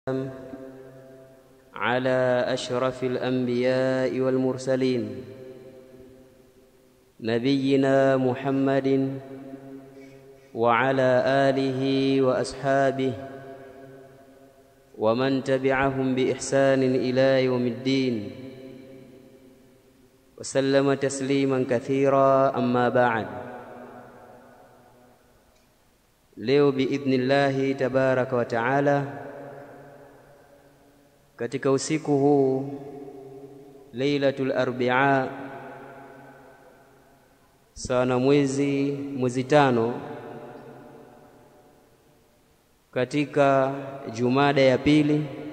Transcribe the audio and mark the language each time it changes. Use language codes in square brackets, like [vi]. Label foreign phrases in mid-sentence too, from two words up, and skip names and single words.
[ar] على أشرف الأنبياء والمرسلين نبينا محمد وعلى آله وأصحابه ومن تبعهم بإحسان إلى يوم الدين وسلم تسليما كثيرا. أما بعد. [sw] Leo [ar] بإذن الله تبارك وتعالى, [sw] katika usiku huu [ar] ليلة الأربعاء, [sw] sana mwezi tano katika Jumada ya pili